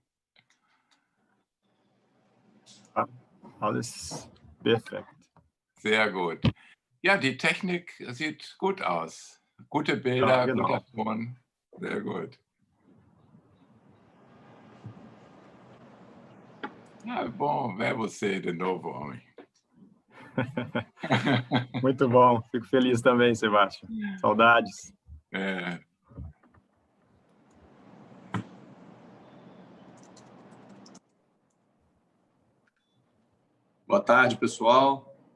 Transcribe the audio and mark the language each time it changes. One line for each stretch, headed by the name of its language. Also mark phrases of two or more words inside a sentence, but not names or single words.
German: Alles perfekt. Sehr gut. Ja, die Technik sieht gut aus. Gute Bilder, Ja, genau. guter Ton. Sehr gut.
Portuguese: Ah, bom ver você de novo, homem. Muito bom. Fico feliz também, Sebastião. Saudades. É. Boa tarde, pessoal.